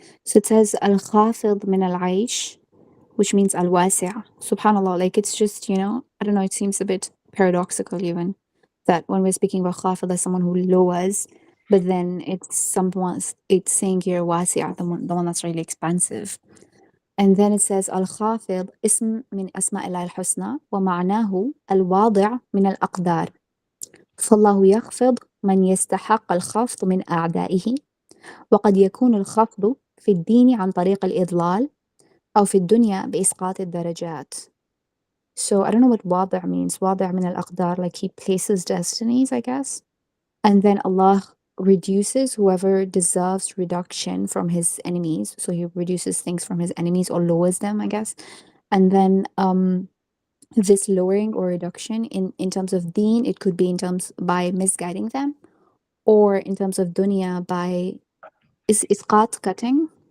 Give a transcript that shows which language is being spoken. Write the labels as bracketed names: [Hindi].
[English] So it says Al-Khafid min al-Aish, which means Al-Wasi'. Subhanallah, like it's just, I don't know, it seems a bit paradoxical even that when we're speaking about Khafid as someone who lowers, but then it's saying here Wasi', the one that's really expansive. And then it says [Arabic] Al-Khafid اسم من أسماء الله الحسنى ومعناه الواضع من الأقدار. فالله يخفض من يستحق الخفض من أعدائه وقد يكون الخفض في الدين عن طريق الإضلال أو في الدنيا بإسقاط الدرجات. [English] So I don't know what واضع means. [Arabic] واضع من الأقدار, [English] like he places destinies, I guess. And then Allah reduces whoever deserves reduction from his enemies. So he reduces things from his enemies or lowers them, I guess. And then this lowering or reduction in terms of deen, it could be in terms by misguiding them, or in terms of dunya by isqat, cutting.